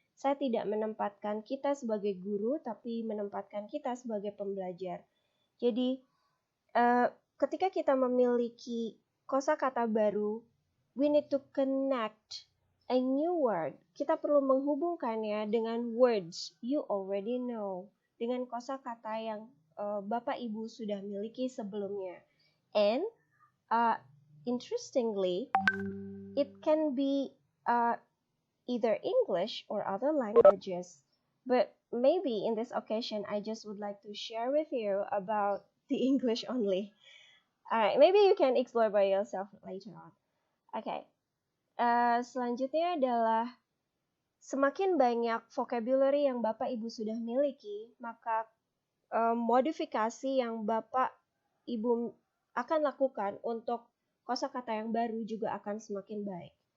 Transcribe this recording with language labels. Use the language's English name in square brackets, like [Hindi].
[Indonesian] Saya tidak menempatkan kita sebagai guru, tapi menempatkan kita sebagai pembelajar. Jadi, ketika kita memiliki kosakata baru, [English] we need to connect a new word. [Indonesian] Kita perlu menghubungkannya dengan [English] words you already know, [Indonesian] dengan kosakata yang Bapak Ibu sudah miliki sebelumnya. [English] And interestingly, it can be either English or other languages. But maybe in this occasion, I just would like to share with you about the English only. Alright, maybe you can explore by yourself later on. Okay. [Indonesian] Selanjutnya adalah semakin banyak vocabulary yang Bapak Ibu sudah miliki, maka modifikasi yang Bapak Ibu akan lakukan untuk kosakata yang baru juga akan semakin baik.